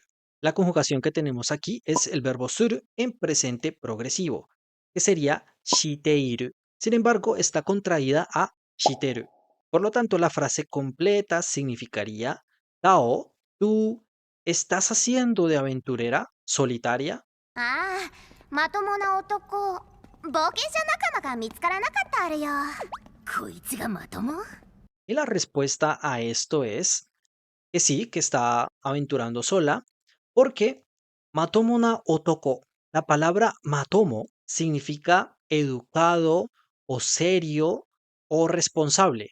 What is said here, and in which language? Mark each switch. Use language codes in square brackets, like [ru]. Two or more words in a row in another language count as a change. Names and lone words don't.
[es] La conjugación que tenemos aquí es el verbo suru en presente progresivo, que sería shiteiru. Sin embargo, está contraída a shiteru. Por lo tanto, la frase completa significaría Tao, ¿tú estás haciendo de aventurera solitaria? [ja] ああ、まともな男、冒険者仲間が見つからなかったあるよ。こいつがまとも？ [es] Y la respuesta a esto es que sí, que está aventurando sola, porque [ja] まともな男, [es] la palabra matomo significa educado o serio o responsable.